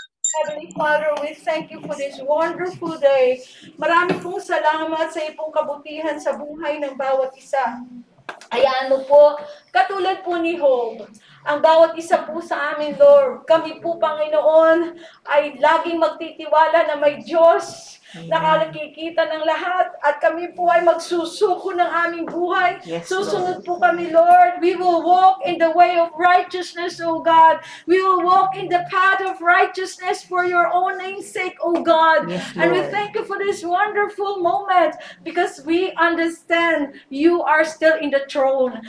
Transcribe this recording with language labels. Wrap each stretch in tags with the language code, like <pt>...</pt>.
<en>Heavenly Father, we thank you for this wonderful day.</en> <tl>Marami pong salamat sa iyong kabutihan sa buhay ng bawat isa. Hayaan mo po, katulad po ni Job, ang bawat isa po sa amin, Lord, kami po, Panginoon, ay laging magtitiwala na may Diyos nakakikita ng lahat, at kami po ay magsusuko ng aming buhay. Susunod po kami, Lord.</tl> <en>We will walk in the way of righteousness, O God. We will walk in the path of righteousness for your own name's sake, O God. And we thank you for this wonderful moment because we understand you are still in the throne.</en>